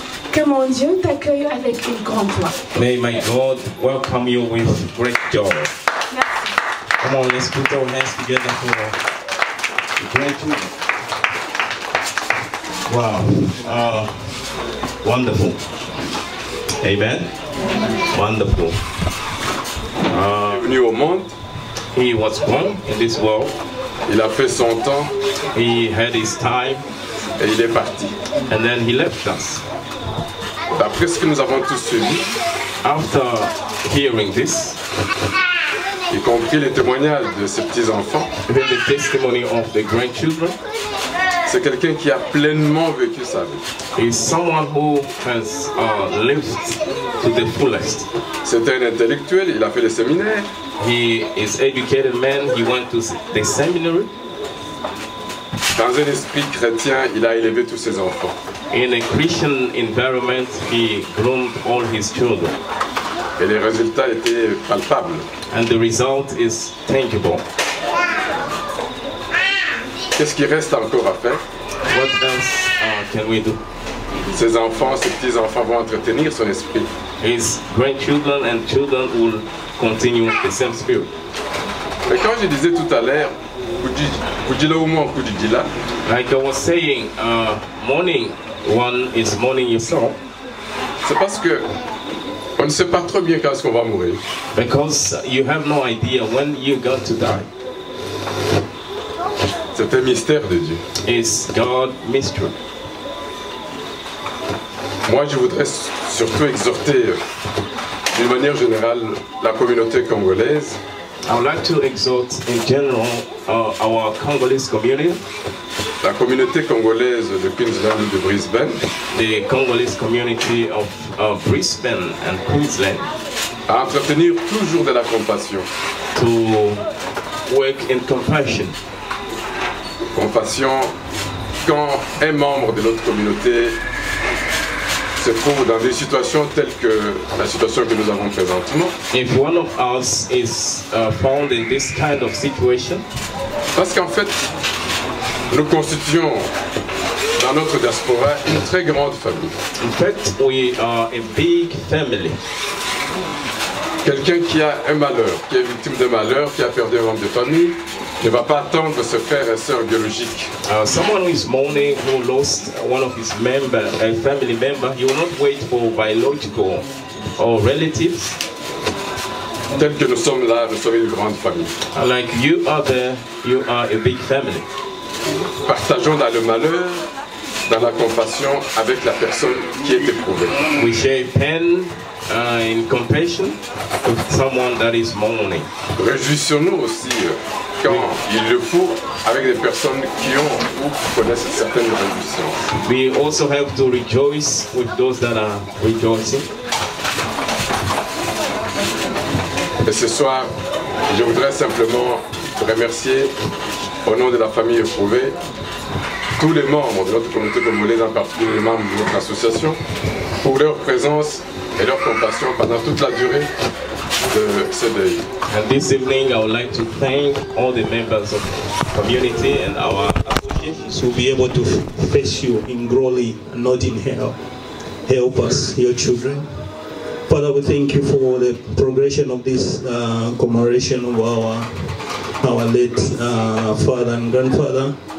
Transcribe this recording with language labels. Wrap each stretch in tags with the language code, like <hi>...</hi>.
<fr>que mon Dieu t'accueille avec une grande joie.</fr> <en>may my God welcome you with great joy. Come on, let's put our hands together for the grandchildren. Wow. Wonderful. Amen. Wonderful.</en> <fr>Venu au monde,</fr> <en>He was born in this world.</en> <fr>il a fait son temps</fr> <en>He had his time,</en> <fr>et il est parti.</fr> <en>and then he left us.</en> <fr>D'après ce que nous avons tous suivi,</fr> <en>After hearing this,</en> <fr>y compris les témoignages de ses petits-enfants,</fr> <en>even the testimony of the grandchildren,</en> <fr>c'est quelqu'un qui a pleinement vécu sa vie.</fr> <en>is someone who has lived to the fullest.</en> <fr>C'est un intellectuel, il a fait le séminaire,</fr> <en>He is educated man. He went to the seminary.</en> <fr>dans un esprit chrétien, il a élevé tous ses enfants.</fr> <en>In a Christian environment, he groomed all his children.</en> <fr>Et les résultats étaient palpables.</fr> <en>And the result is tangible.</en> <fr>Qu'est-ce qui reste encore à faire?</fr> <en>What else can we do?</en> <fr>Ses enfants, ses petits-enfants vont entretenir son esprit.</fr> <en>His grandchildren and children will continue the same spirit.</en> <fr>Mais quand je disais tout à l'heure, Kudila ou moi, Kudila,</fr> <en>Like I was saying, mourning one is mourning yourself,</en> <fr>c'est parce que on ne sait pas trop bien quand est-ce qu'on va mourir.</fr> <en>because you have no idea when you're going to die.</en> <fr>C'est un mystère de Dieu.</fr> <en>It's God mystery.</en> <fr>Moi, je voudrais surtout exhorter, d'une manière générale, la communauté congolaise</fr> <en>I would like to exhort in general our Congolese community,</en> <fr>la communauté congolaise de Queensland et de Brisbane,</fr> <en>the Congolese community of Brisbane and Queensland,</en> <fr>à entretenir toujours de la compassion.</fr> <en>to work in compassion.</en> <fr>Compassion quand un membre de notre communauté se trouve dans des situations telles que la situation que nous avons présentement.</fr> <en>If one of us is found in this kind of situation,</en> <fr>Parce qu'en fait, nous constituons dans notre diaspora une très grande famille.</fr> <en>in fact, we are a big family.</en> <fr>Quelqu'un qui a un malheur, qui est victime de malheur, qui a perdu un membre de famille, ne va pas attendre ses frères et sœurs biologiques.</fr> <en>Someone who is mourning, who lost one of his a family member, he will not wait for biological or relatives.</en> <fr>Tel que nous sommes là, nous sommes une grande famille.</fr> <en>Like you are there, you are a big family.</en> <fr>Partageons dans le malheur, dans la compassion avec la personne qui est éprouvée.</fr> <en>We share pain in compassion with someone that is mourning.</en> <fr>Réjouissons-nous aussi quand il le faut avec des personnes qui ont ou qui connaissent certaines réjouissances.</fr> <en>We also have to rejoice with those that are rejoicing.</en> <fr>Et ce soir, je voudrais simplement remercier au nom de la famille éprouvée tous les membres de notre communauté congolaise, en particulier les membres de notre association, pour leur présence et leur compassion pendant toute la durée de ce deuil.</fr> <en>And this evening, I would like to thank all the members of the community and our association. To be able to face you in glory and not in hell. Help us, your children. Father, we thank you for the progression of this commemoration of our late father and grandfather.</en>